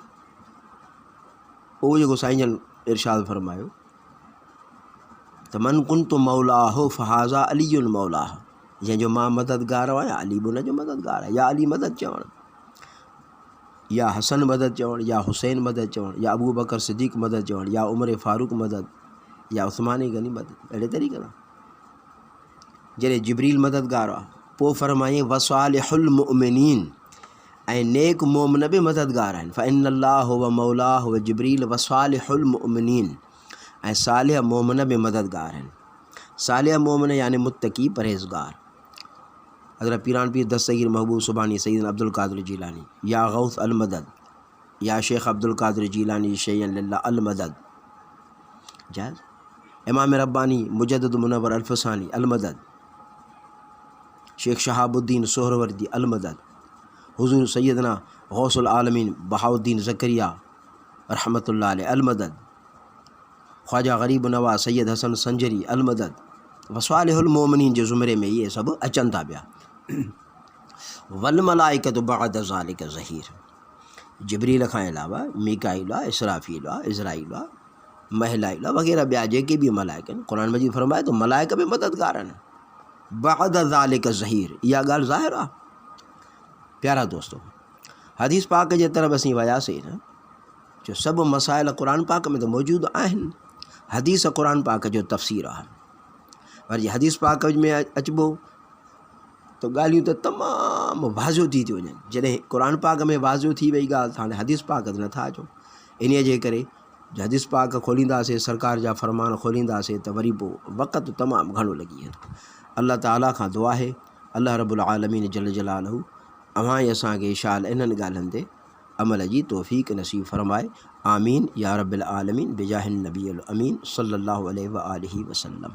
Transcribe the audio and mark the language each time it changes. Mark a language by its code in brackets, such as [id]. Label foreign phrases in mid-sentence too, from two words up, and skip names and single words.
[sd] उहो जेको साईं जन इरशाद फरमायो त [ar] من كنت مولاه فهذا علي مولاه, [sd] जंहिंजो मां मददगार आहियां अली बि उनजो मददगार आहे। या अली मदद चवणु, या हसन मदद चवणु, या हुसैन मदद चवणु, या अबू बकर सिद्दीक़ मदद चवणु, या उमर फ़ारूक मदद, या उस्मान गनी मदद, अहिड़े तरीक़े सां जॾहिं जिब्रील मददगार आहे पोइ फरमाईं [ar] وصالح المؤمنين [sd] ऐं नेक मोमिन बि मददगार आहिनि। [ar] فإن الله مولاه وجبريل وصالح المؤمنين [sd] ऐं सालिह मोमिन बि मददगार आहिनि। सालिह मोमिन यानी मुत्तकी परहेज़गार। हज़रत पीरान पीर दस्तगीर महबूब सुबानी सईदना अब्दुल कादिर जीलानी, [ar] يا غوث المدد, يا شيخ عبد القادر جيلاني شيئا لله [sd] अल मदद जायज़। इमाम रब्बानी मुजद्दिद मुनव्वर अल फसानी अल मदद, शेख शहाबुद्दीन सोहरवर्दी अल मदद, हुज़ूर सैयदना गौसुल आलमीन बहाउद्दीन ज़करिया [ar] رحمة الله عليه [sd] अल मदद, ख्वाजा गरीब नवाज़ सैयद हसन संजरी अल मदद, [ar] وصالح المؤمنين [sd] जे ज़ुमरे में ये सभु अचनि था पिया। [ar] والملائكة بعد ذلك ظهير. [sd] जिब्रील खां अलावा मीकाईल आहे, इसराफील आहे, इज़राईल आहे, महिलाईल आहे वग़ैरह ॿिया जेके बि मलाइक आहिनि। क़ुरान मजीद फरमाए तो मलाइक बि मददगार आहिनि। [ar] بعد ذلك ظهير, [sd] इहा ॻाल्हि ज़ाहिर आहे। प्यारा दोस्तों, हदीस पाक जे तरफ़ असीं वियासीं न, जो सभु मसाइल क़ुरान पाक में त मौजूदु आहिनि। हदीस क़ुरान पाक जो तफ़सीर आहे। पर जे हदीस पाक में अचबो तो ॻाल्हियूं त तमामु वाज़ो थी वञनि। जॾहिं क़ुरान पाक में वाज़ो थी वई ॻाल्हि त हाणे हदीस पाक ते नथा अचो। इन जे करे हदीस पाक खोलींदासीं, सरकार जा फ़रमान खोलींदासीं त वरी पोइ वक़्तु तमामु घणो लॻी वेंदो। अल्लाह ताला खां दुआ आहे [ar] الله رب العالمين جل جلاله [sd] अवां असांखे शाल इन्हनि ॻाल्हियुनि ते अमल जी तौफ़ीक़ नसीब फरमाए। [ar] آمين يا رب العالمين بجاه النبي الأمين صلى الله عليه وآله وسلم.